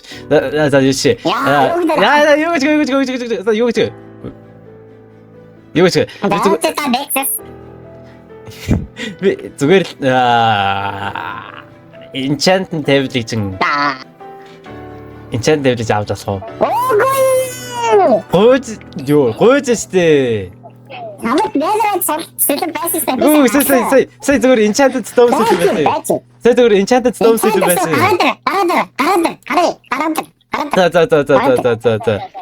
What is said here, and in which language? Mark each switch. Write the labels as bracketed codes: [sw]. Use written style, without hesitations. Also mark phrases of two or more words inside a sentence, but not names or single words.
[mn] За юу чи. Яа, юу гэж. Би зүгээр [en] enchant table- [mn] ийг чинь [en] enchant table- [mn] ийг авч болох уу? Гойж штэ. Намайг нэрээ цэцэн байсан. Юу сая зүгээр [en] enchanted stone set [mn] байсан. Сая зүгээр [en] enchanted stone set [mn] байсан. За.